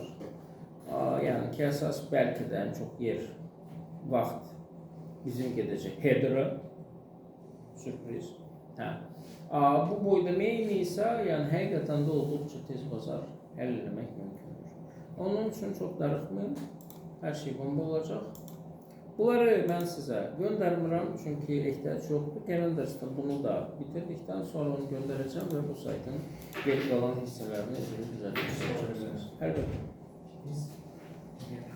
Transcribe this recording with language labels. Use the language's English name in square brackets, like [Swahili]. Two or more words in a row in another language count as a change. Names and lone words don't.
[Azerbaijani] Yəni ki, əsas bəlkə də ən çox yer, vaxt bizim gedəcək header'a. Sürpriz. Bu boyda main isə, yəni həqiqətən də olduqca tez bazar həll eləmək mümkündür. [Turkish] Onun için çok darıxmayın. Her şey bomba olacak. Bunları ben size göndermirəm çünkü ihtiyaç yoktu. Calendars'ta bunu da bitirdikten sonra onu göndereceğim ve bu saytın geri kalan hisselerini düzenleyeceksiniz. Her gün.